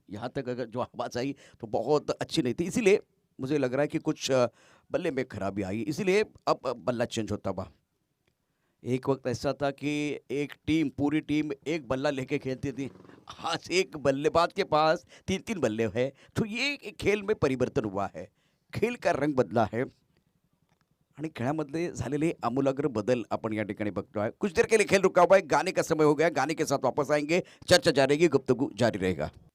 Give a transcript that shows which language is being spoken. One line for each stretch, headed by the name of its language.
Hindi: यहाँ तक अगर जो आवाज़ आई तो बहुत अच्छी नहीं थी. इसीलिए मुझे लग रहा है कि कुछ बल्ले में खराबी आई. इसीलिए अब बल्ला चेंज होता हुआ. एक वक्त ऐसा था कि एक टीम पूरी टीम एक बल्ला लेके खेलती थी. आज एक बल्लेबाज के पास 3-3 बल्ले हैं. तो ये एक खेल में परिवर्तन हुआ है. खेल का रंग बदला है
Marathi: आणि खेळामधले झालेले आमूलाग्र बदल आपण या ठिकाणी बघतोय.
Hindi: कुछ देर के लिए खेल रुका हुआ है. गाने का समय हो गया. गाने के साथ वापस आएंगे. चर्चा जारी रहेगी. गुफ्तगू जारी रहेगा.